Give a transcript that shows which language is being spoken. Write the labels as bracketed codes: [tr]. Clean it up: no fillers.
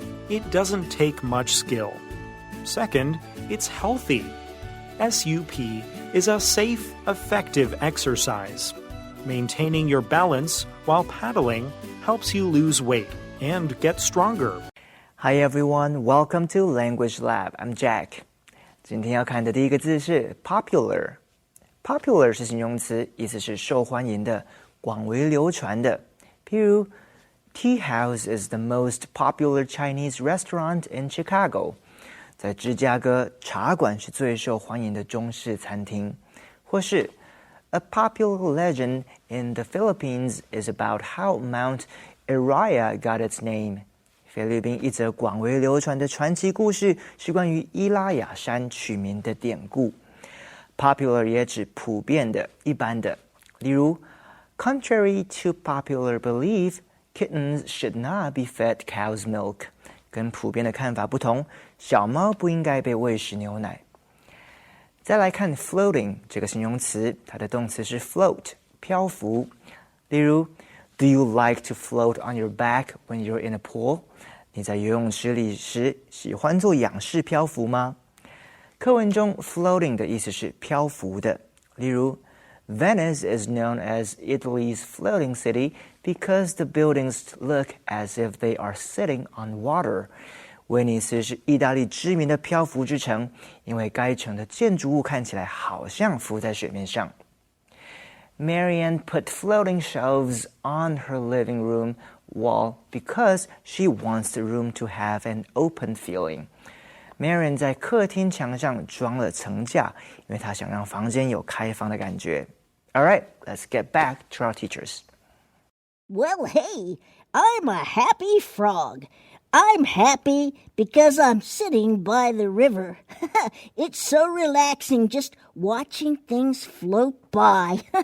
[en] It doesn't take much skill. Second, it's healthy. SUP is a safe, effective exercise. Maintaining your balance while paddling helps you lose weight and get stronger. Hi everyone, welcome to Language Lab. I'm Jack. [zh] 今天要看的第一个字是 popular。popular 是形容词，意思是受欢迎的、广为流传的。譬如 [en] Tea House is the most popular Chinese restaurant in Chicago. [zh] 在芝加哥，茶馆是最受欢迎的中式餐厅。或是 [en] A popular legend in the Philippines is about how Mount Araya got its name. [zh] 菲律宾一则广为流传的传奇故事是关于伊拉雅山取名的典故。 Popular 也指普遍的、一般的。例如 [en] Contrary to popular belief, kittens should not be fed cow's milk. [zh] 跟普遍的看法不同，小猫不应该被喂食牛奶。再来看 floating 这个形容词，它的动词是 float 漂浮。例如 [en] Do you like to float on your back when you're in a pool? [zh] 你在游泳池里时喜欢做仰式漂浮吗？课文中 floating 的意思是漂浮的。例如 [en] Venice is known as Italy's floating city because the buildings look as if they are sitting on water. [zh] 威尼斯是意大利知名的漂浮之城，因为该城的建筑物看起来好像浮在水面上。 [en] Marianne put floating shelves on her living room wall because she wants the room to have an open feeling. [zh] Marianne 在客厅墙上装了层架，因为她想让房间有开放的感觉。 [en] All right, let's get back to our teachers. Well, hey, I'm a happy frog. I'm happy because I'm sitting by the river. It's so relaxing just watching things float by.